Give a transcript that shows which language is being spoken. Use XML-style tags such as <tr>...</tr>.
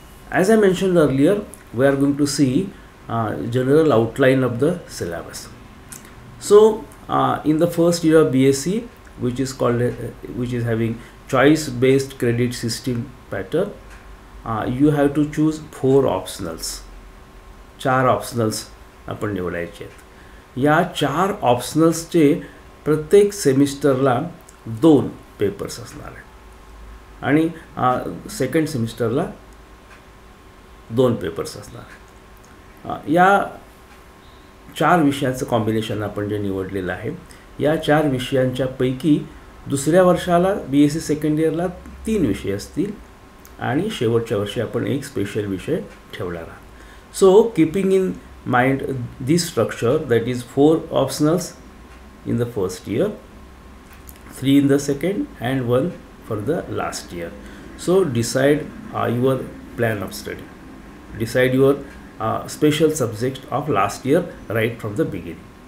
<en>As I mentioned earlier, we are going to see general outline of the syllabus. So in the first year of BSc, which is having choice based credit system pattern, you have to choose 4 optionals.</en> <mr>4 optionals आपण निवडायचे आहेत. या 4 ऑप्शनल्सचे प्रत्येक सेमिस्टरला 2 papers असणार आहेत आणि second सेमिस्टरला 2 papers असणार आहेत. या 4 विषयांचं कॉम्बिनेशन आपण जे निवडलेलं आहे, या 4 विषयांच्या पैकी दुसऱ्या वर्षाला BSc सेकंड इयरला 3 विषय असतील आणि शेवटच्या वर्षी आपण एक स्पेशल विषय ठेवणार आहात.</mr> <en>So keeping in mind this structure, that is 4 optionals in the first year, 3 in the second and 1 for the last year. So decide your plan of study, decide your special subject of last year right from the beginning.</en>